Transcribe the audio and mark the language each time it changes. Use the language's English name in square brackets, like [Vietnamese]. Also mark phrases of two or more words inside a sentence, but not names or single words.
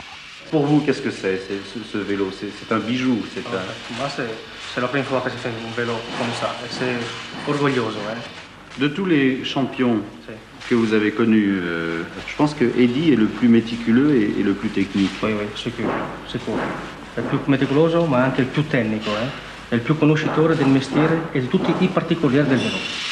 [French] Pour vous, qu'est-ce que c'est ce vélo? C'est un bijou. Moi, c'est la première fois que je fais un vélo comme ça. C'est orgoglioso. De tous les champions que vous avez connus, je pense que Eddy est le plus méticuleux et le plus technique. Oui, [Italian] sicuro. È il più meticoloso, ma anche il più tecnico. È il più conoscitore del mestiere e di tutti i particolari del vélo.